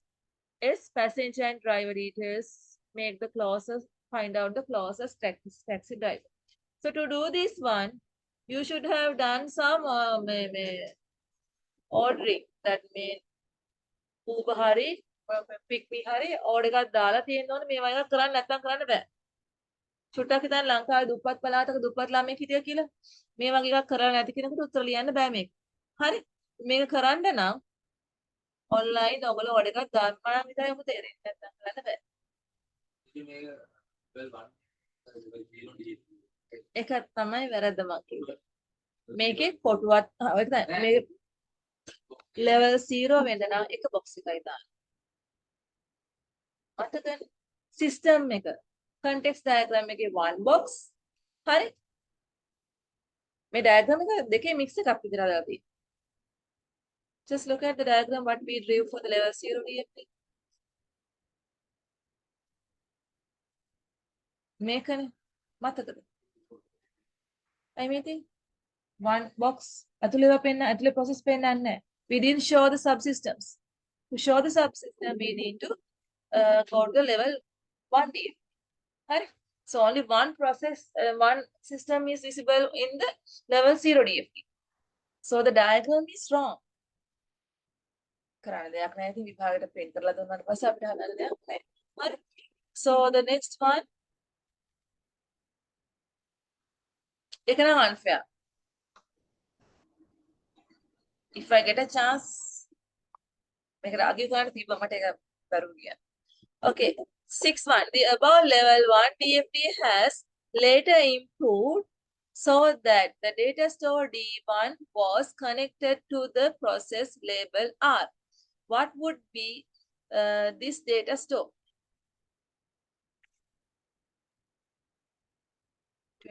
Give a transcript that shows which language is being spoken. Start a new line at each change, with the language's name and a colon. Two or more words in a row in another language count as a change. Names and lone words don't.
English: S, passenger and driver details, make the closest, find out the closest taxi driver. So to do this one, you should have done some ordering. That means
Sinhala: Uber hari, pick me hari, order එකක් දාලා තියෙන්න ඕනේ මේවා එකක් කරන්න නැත්නම් කරන්න බෑ. චුට්ටක් හිතන්න ලංකාවේ දුප්පත් පළාතක දුප්පත් ළමෙක් හිටියා කියලා. මේ වගේ එකක් කරලා නැති කෙනෙකුට උත්තර ලියන්න බෑ මේක. හරි. මේක කරන්න නම් ඔන්ලයින් ඔයගොල්ලෝ order එකක් දාන්න නම් විතරයි ඔබ තේරෙන්නේ නැත්නම් කරන්න බෑ. ඒක තමයි වැරද්ද මම කිව්වේ. මේකේ කොටුවක් මේ level 0 වෙන්න නම් එක box එකයි දාන්න. මතකද? system එක
English: context diagram
Sinhala: එකේ
English: one box.
Sinhala: හරි. මේ diagram එක දෙකේ mix එකක් විතර දාලා තියෙනවා.
English: Just look at the diagram what we drew for the level 0 DFT.
Sinhala: මේකනේ මතකද?
English: I mean one box
Sinhala: ඇතුළේව පෙන්න ඇතුළේ process පෙන්නන්නේ නැහැ.
English: We didn't show the subsystems. To show the subsystem we need to go to the level 1 DFT. Right? So only one process, one system is visible in the level 0 DFT. So the diagram is wrong.
Sinhala: කරන්න දෙයක් නැහැ. ඉතින් විභාගයට print කරලා දුන්නාට පස්සේ අපිට හදන්න දෙයක් නැහැ. හරි.
English: So the next one.
Sinhala: ඒක නම් unfair.
English: If I get a chance,
Sinhala: මේකට argue කරන්න තිබ්බ මට ඒක බැරුව ගියා.
English: Okay. 6-1. The above level 1 DFT has later improved so that the data store D1 was connected to the process label R. What would be this data store?